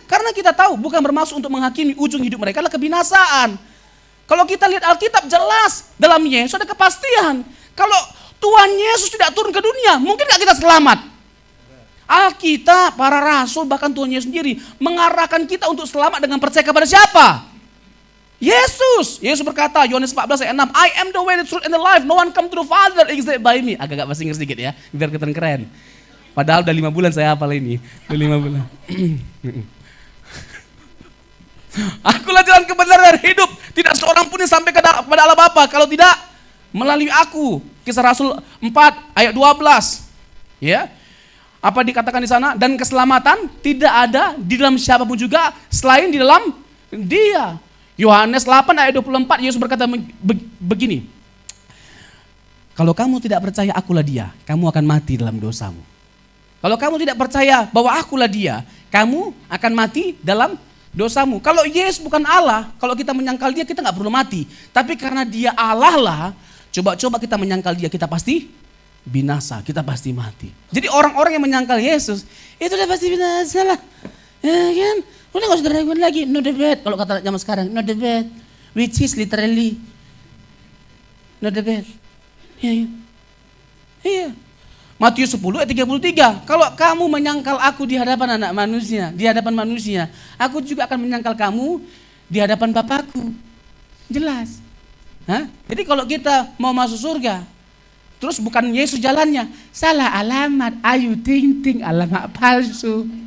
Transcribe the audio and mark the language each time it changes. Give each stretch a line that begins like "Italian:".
Indonesian: Karena kita tahu bukan bermaksud untuk menghakimi, ujung hidup mereka adalah kebinasaan. Kalau kita lihat Alkitab jelas, dalam Yesus ada kepastian. Kalau Tuhan Yesus tidak turun ke dunia, mungkin gak kita selamat? Alkitab, para rasul, bahkan Tuhan Yesus sendiri mengarahkan kita untuk selamat dengan percaya kepada siapa? Yesus berkata, Yohanes 14 ayat 6,
English: I am the way, the truth, and the life. No one come to the Father except by me.
Indonesian: Agak-agak bahasa Inggris sedikit ya, biar keren. Padahal udah 5 bulan saya hafal ini. Udah 5 bulan. Akulah jalan kebenaran dan hidup. Tidak seorang pun yang sampai kepada Allah Bapa kalau tidak melalui aku. Kisah Rasul 4 ayat 12. Ya. Apa dikatakan di sana? Dan keselamatan tidak ada di dalam siapapun juga selain di dalam Dia. Yohanes 8 ayat 24, Yesus berkata begini. Kalau kamu tidak percaya akulah Dia, kamu akan mati dalam dosamu. Kalau kamu tidak percaya bahwa akulah Dia, kamu akan mati dalam dosamu. Kalau Yesus bukan Allah, kalau kita menyangkal Dia, kita nggak perlu mati. Tapi karena Dia Allah lah, coba kita menyangkal Dia, kita pasti binasa, kita pasti mati. Jadi orang-orang yang menyangkal Yesus, itu udah pasti binasa lah. Ya kan? Udah gak usah diragukan lagi,
English: no debate.
Indonesian: Kalau kata zaman sekarang, no debate.
English: Which is literally, no debate.
Indonesian: Iya. Matius 10 ayat 33. Kalau kamu menyangkal aku di hadapan anak manusia, di hadapan manusia, aku juga akan menyangkal kamu di hadapan Bapakku. Jelas. Jadi kalau kita mau masuk surga, terus bukan Yesus jalannya, salah alamat, ayu ting alamat palsu.